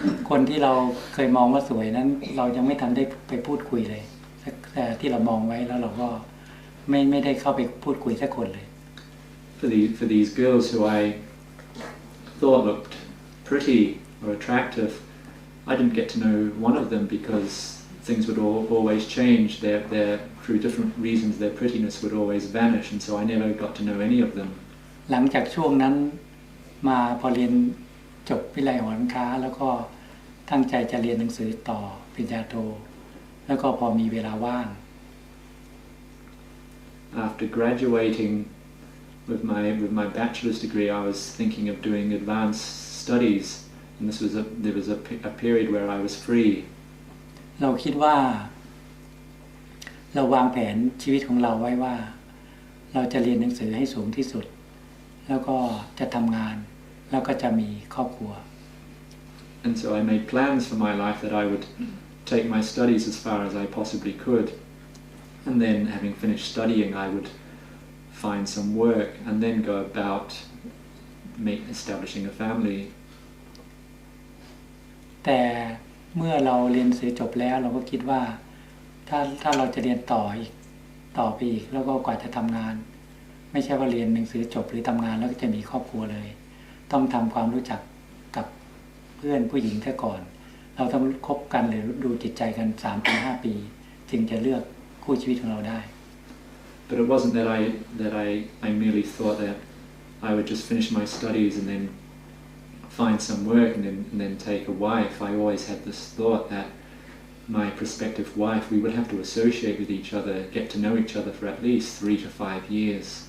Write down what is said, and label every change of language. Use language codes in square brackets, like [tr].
[th] คนที่เราเคยมองว่าสวยนั้นเรายังไม่ทันได้ไปพูดคุยเลยแต่ที่เรามองไว้แล้วเราก็ไม่ได้เข้าไปพูดคุยสักคนเลย [en] For these girls who I thought looked pretty or attractive, I didn't get to know one of them because things would always change. Through different reasons, their prettiness would always vanish, and so I never got to know any of them. [th] หลังจากช่วงนั้นมาพอเรียนจบวิทยาลัยหอการค้าแล้วก็ตั้งใจจะเรียนหนังสือต่อปริญญาโทแล้วก็พอมีเวลาว่าง [en] After graduating with my bachelor's degree, I was thinking of doing advanced studies, and there was a period where I was free. [th] เราคิดว่าเราวางแผนชีวิตของเราไว้ว่าเราจะเรียนหนังสือให้สูงที่สุดแล้วก็จะทำงานแล้วก็จะมีครอบครัว [en] And so I made plans for my life that I would take my studies as far as I possibly could, and then having finished studying I would find some work and then go about establishing a family. [th] แต่เมื่อเราเรียนหนังสือจบแล้วเราก็คิดว่าถ้าเราจะเรียนต่อไปอีกแล้วก็กว่าจะทำงาน ไม่ใช่ว่าเรียนหนังสือจบหรือทำงานแล้วก็จะมีครอบครัวเลยต้องทำความรู้จักกับเพื่อนผู้หญิงซะก่อนเราต้องคบกันหรือดูจิตใจกัน 3-5 ปีจึงจะเลือกคู่ชีวิตของเราได้ [en] But it wasn't that I merely thought that I would just finish my studies and then find some work and then take a wife. I always had this thought that my prospective wife, we would have to associate with each other, get to know each other for at least 3 to 5 years.